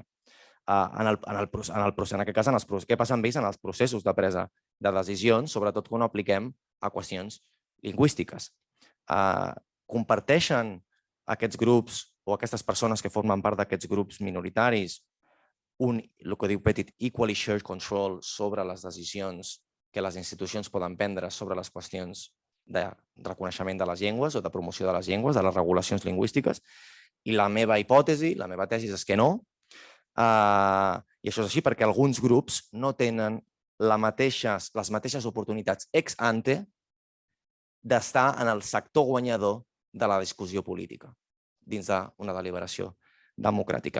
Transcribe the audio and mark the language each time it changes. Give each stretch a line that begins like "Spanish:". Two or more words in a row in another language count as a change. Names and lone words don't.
Catalan: En aquest cas, què passa amb ells en els processos de presa de decisions, sobretot quan ho apliquem a qüestions lingüístiques. Comparteixen aquests grups o aquestes persones que formen part d'aquests grups minoritaris el que diu Petit,
English: equally shared control
Catalan: sobre les decisions que les institucions poden prendre sobre les qüestions de reconeixement de les llengües o de promoció de les llengües, de les regulacions lingüístiques. I la meva hipòtesi, la meva tesi és que no. I això és així perquè alguns grups no tenen les mateixes oportunitats
Latin: ex ante
Catalan: d'estar en el sector guanyador de la discussió política dins d'una deliberació democràtica.